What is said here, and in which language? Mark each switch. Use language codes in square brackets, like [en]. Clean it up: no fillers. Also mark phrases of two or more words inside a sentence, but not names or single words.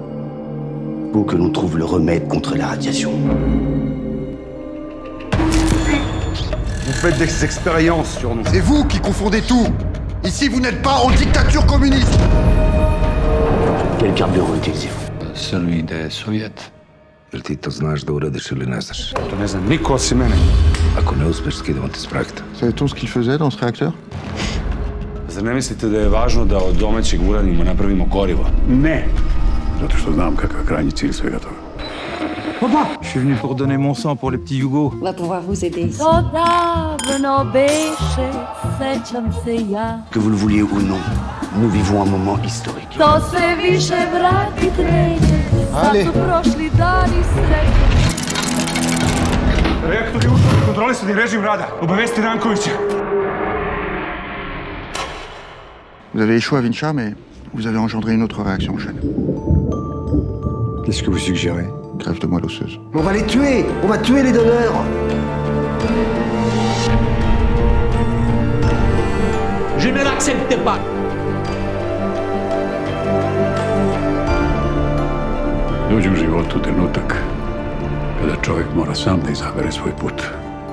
[fr] Faut que l'on trouve le remède contre la radiation. Vous faites des expériences sur nous. C'est vous qui confondez tout. Ici, vous n'êtes pas en dictature communiste. Quel carburant utilisez-vous? Celui des soviets. [sr] Jel ti to znaš da uradiš ili ne znaš? To ne zna niko osim mene. Ako ne uspeš, skidamo te s projekta. [fr] Savait-on ce qu'il faisait dans ce réacteur? [sr] Zar ne mislite da je važno da od domaćeg uranijuma napravimo gorivo? Ne. Zato što znam kakav je krajnji cilj svega toga. [fr] Je suis venu pour donner mon sang pour les petits Hugo. On va pouvoir vous aider ici. Que vous le vouliez ou non, nous vivons un moment historique. Allez. [sr] Reaktor je ušao u kontrolisani režim rada. Obavesti Rankovića. [fr] Vous avez échoué à Vinča, mais vous avez engendré une autre réaction en chaîne. Qu'est-ce que vous suggérez? Greffe de moelle osseuse. On va les tuer! On va tuer les donneurs! Je ne l'accepte pas. [sr] Dođe u životu trenutak kada čovjek mora sam da izabere svoj put.